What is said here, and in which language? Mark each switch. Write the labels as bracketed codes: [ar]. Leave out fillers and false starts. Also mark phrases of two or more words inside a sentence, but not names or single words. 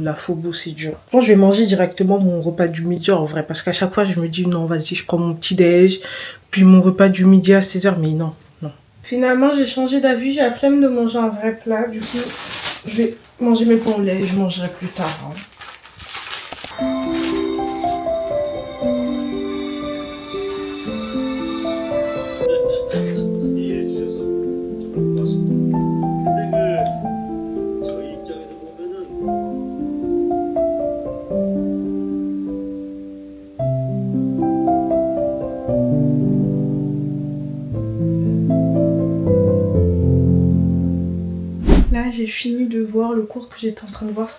[fr] La faut bosser dur. Je pense que je vais manger directement mon repas du midi en vrai. Parce qu'à chaque fois, je me dis non, vas-y, je prends mon petit déj. Puis mon repas du midi à 16h. Mais non, non. Finalement, j'ai changé d'avis. J'ai la flemme de manger un vrai plat. Du coup, je vais manger mes pains au lait. Je mangerai plus tard. Hein. [ko] 이해해주셔서 정말 고맙습니다. 근데 저희 입장에서 보면은 [fr] Là, j'ai fini de voir le cours que j'étais en train de voir.